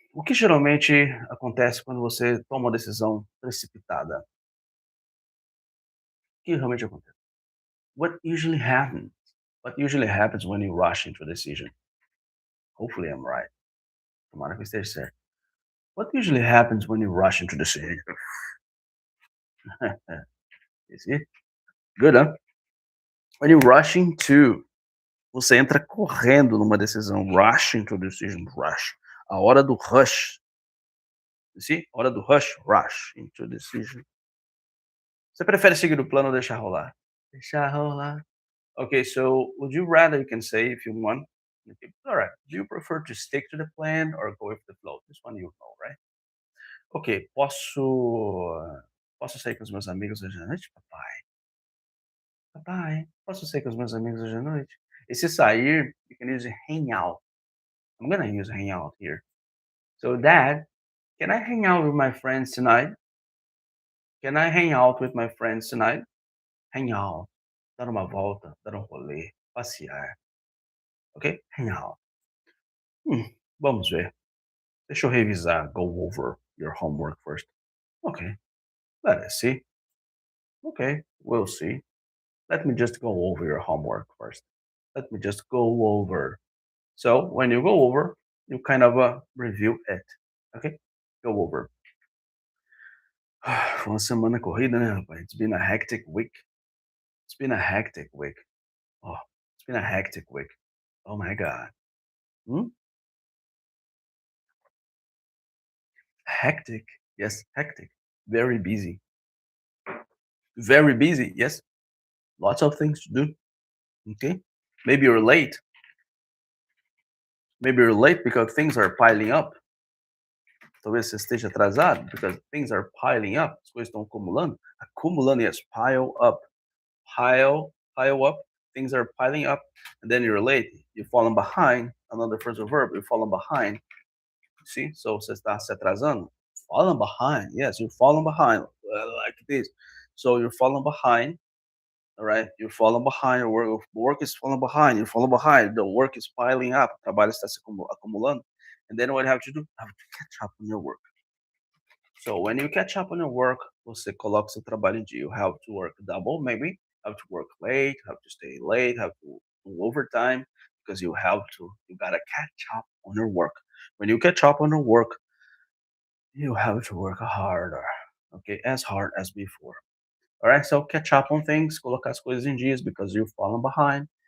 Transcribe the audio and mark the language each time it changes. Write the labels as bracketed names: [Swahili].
[Portuguese] O que geralmente acontece quando você toma uma decisão precipitada? O que realmente acontece? [English] What usually happens? What usually happens when you rush into a decision? Hopefully I'm right. [Portuguese] Tomara que eu esteja certo. [English] What usually happens when you rush into a decision? You see? Good, huh? When you rush into, [Portuguese] você entra correndo numa decisão. [English] Rush into a decision. Rush. [Portuguese] A hora do rush. [English] You see? Hora do rush. Rush into a decision. [Portuguese] Você prefere seguir o plano ou deixar rolar? Deixar rolar. [English] Okay, so would you rather, you can say if you want. Okay, all right. Do you prefer to stick to the plan or go with the flow? This one you know, right? [Portuguese] Ok, posso sair com os meus amigos hoje à noite, papai? Papai, posso sair com os meus amigos hoje à noite? Esse sair, [English] you can use hang out. I'm gonna use hang out here. So, Dad, can I hang out with my friends tonight? Can I hang out with my friends tonight? Hang out. [Portuguese] Dar uma volta, dar um rolê, passear. Ok? Hang out. Vamos ver. Deixa eu revisar. [English] Go over your homework first. Ok. Let us see. Okay, we'll see. Let me just go over your homework first. Let me just go over. So when you go over, you kind of review it. Okay? Go over. [Portuguese] Foi uma semana corrida, né, rapaz? [English] It's been a hectic week. It's been a hectic week. Oh, it's been a hectic week. Oh my God. Hmm? Hectic. Yes, hectic. Very busy. Very busy. Yes. Lots of things to do. Okay. Maybe you're late. Maybe you're late because things are piling up. [Portuguese] Talvez você esteja atrasado, [English] because things are piling up. [Portuguese] As coisas estão acumulando. [English] Acumulando, yes, pile up. Pile up. Things are piling up, and then you're late. You've fallen behind. Another phrasal verb. You've fallen behind. See? [Portuguese] So você está se atrasando. [English] Fallen behind. Yes, you've fallen behind. Like this. So you're falling behind. All right. You're falling behind. Your work is falling behind. You're falling behind. The work is piling up. [Portuguese] O trabalho está se acumulando. [English] And then what you have to do? You have to catch up on your work. So when you catch up on your work, [Portuguese] você coloca seu trabalho em dia. [English] You have to work double, maybe. Have to work late, have to stay late, have to do overtime because you gotta catch up on your work. When you catch up on your work, you have to work harder, okay, as hard as before. All right, so catch up on things, [Portuguese] colocar as coisas em dias [English] because you've fallen behind.